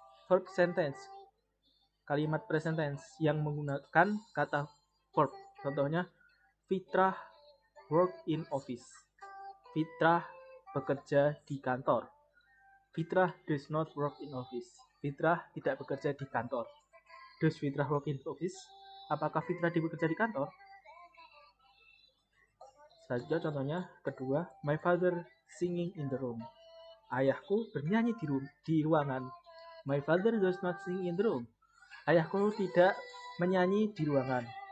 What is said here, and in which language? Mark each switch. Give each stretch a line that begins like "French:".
English: Verb sentence.
Indonesian: Kalimat present tense yang menggunakan kata verb. Contohnya,
English: Fitrah work in office.
Indonesian: Fitrah bekerja di kantor.
English: Fitrah does not work in office.
Indonesian: Fitrah tidak bekerja di kantor.
English: Does Fitrah work in office?
Indonesian: Apakah Fitrah bekerja di kantor? Selanjutnya contohnya kedua,
English: my father singing in the room.
Indonesian: Ayahku bernyanyi di ruangan.
English: My father does not sing in the room.
Indonesian: Ayahku tidak menyanyi di ruangan.